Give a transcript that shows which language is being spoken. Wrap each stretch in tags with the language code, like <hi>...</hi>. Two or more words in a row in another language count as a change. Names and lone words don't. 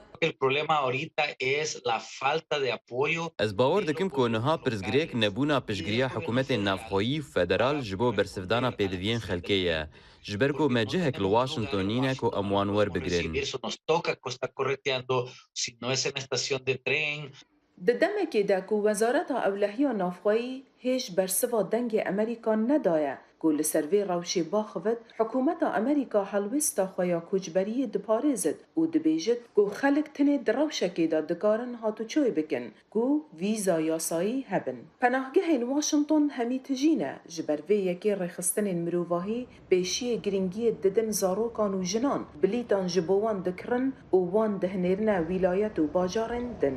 <ku>Ez bawer dikim ku niha pirsgirêk nebûna piştgiriya hikûmetên navxweyî û federal ji bo bersivdana pêdiviyên xelkê ye ji ber ku me cihek li Washington nîne ku em wan werbigirin. Di demekê de ku Wezareta Ewlehiya Navxweyî هێش بەرسڤا دەنگê ئەمریکا nedayê ku li ser vê rewşê baxivit hikûmeta Amerîka helwesta xwe ya koçberiyê diparêzit û dibêjit ku xelk tinê di rewşekê de dikarin hatûçoyê bikin ku vîza yasayî hebin. Penahgehên Washington hemî tijîne ji ber vê yekê rêxistinên mirovahî pêşiyê giringiyê didin zarokan û jinan bilîtan ji bo wan dikirin û wan dihinêrine wîlayet û bajarên din.</ku>